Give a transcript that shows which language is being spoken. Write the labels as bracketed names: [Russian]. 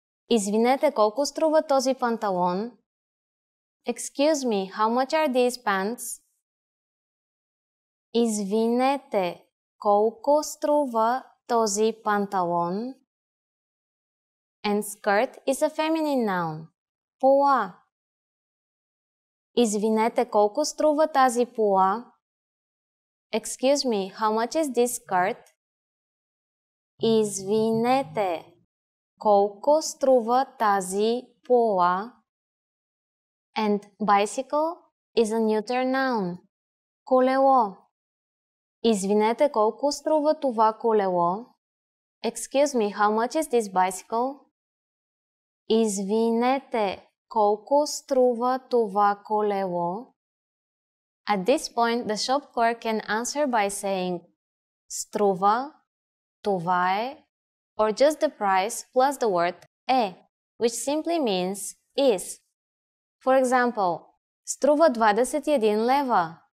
[Bulgarian] Извинете, колко струва този панталон? [English] Excuse me, how much are these pants? [Bulgarian] Извинете, колко струва този панталон? [English] And skirt is a feminine noun. Пола. [Bulgarian] Извинете, колко струва тази пула? [English] Excuse me, how much is this skirt? [Bulgarian] Извинете, колко струва тази пула? [English] And bicycle is a neuter noun. [Bulgarian] Колело. Извинете, колко струва това колело? [English] Excuse me, how much is this bicycle? [Bulgarian] Извинете, колко струва това колело? [English] At this point, the shop clerk can answer by saying [Bulgarian] струва, това е, [English] or just the price plus the word е, which simply means is. For example, [Bulgarian] струва 21 лева.